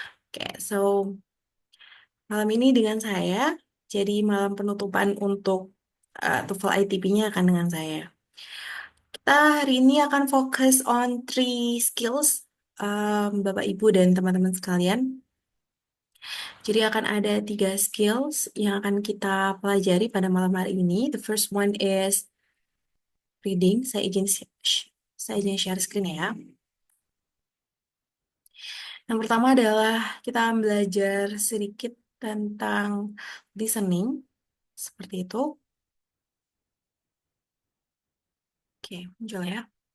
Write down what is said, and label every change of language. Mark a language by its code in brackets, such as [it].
[id] Oke, so malam ini dengan saya, jadi malam penutupan untuk TOEFL ITP-nya akan dengan saya. Kita hari ini akan fokus [en] on three skills, [id] Bapak, Ibu, dan teman-teman sekalian. Jadi akan ada tiga skills yang akan kita pelajari pada malam hari ini. [en] The first one is reading. [id] Saya izin share screen ya. Yang pertama adalah kita belajar sedikit tentang listening, seperti itu. Oke, muncul ya.